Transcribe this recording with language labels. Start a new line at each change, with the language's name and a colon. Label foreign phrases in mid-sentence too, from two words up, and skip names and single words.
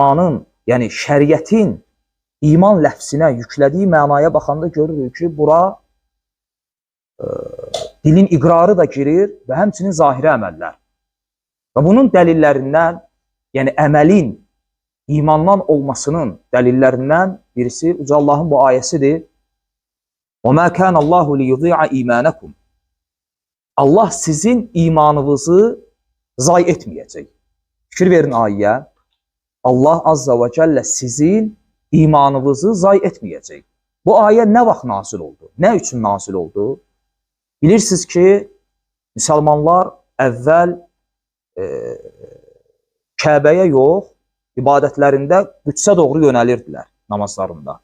Azerbaijani: İmanın Yəni şəriətin iman ləfzinə yüklədiyi mənaya baxanda görürük ki, bura dilin iqrarı da girir və həmçinin zahiri əməllər. Və bunun dəlillərindən, yəni əməlin imandan olmasının dəlillərindən birisi Uca Allahın bu ayəsidir.
Arabic: وَمَا كَانَ اللّٰهُ لِيُضِيعَ اِيمَانَكُمْ
Azerbaijani: Allah sizin imanınızı zay etməyəcək. Fikir verin ayəyə. Allah
Arabic: عز وجل
Azerbaijani: sizin imanınızı zay etməyəcək. Bu ayə nə vaxt nazil oldu? Nə üçün nazil oldu? Bilirsiniz ki, müsəlmanlar əvvəl Kəbəyə yox, ibadətlərində Qüdsə doğru yönəlirdilər namazlarında.